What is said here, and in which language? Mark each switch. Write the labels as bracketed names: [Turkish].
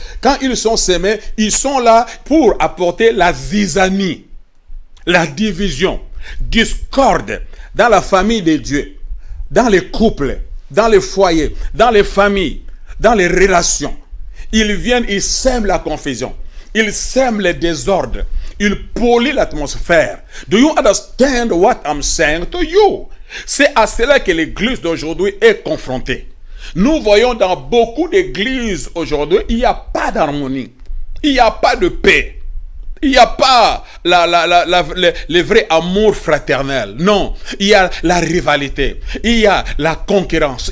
[French] Quand ils sont semés, ils sont là pour apporter la zizanie, la division, discorde dans la famille de Dieu, dans les couples, dans les foyers, dans les familles, dans les relations. Ils viennent, ils sèment la confusion. Il sème le désordre. Il pollue l'atmosphère. [English] Do you understand what I'm saying to you? [French] C'est à cela que l'église d'aujourd'hui est confrontée. Nous voyons dans beaucoup d'églises aujourd'hui, il n'y a pas d'harmonie. Il n'y a pas de paix. Il n'y a pas le vrai amour fraternel. Non, il y a la rivalité. Il y a la concurrence.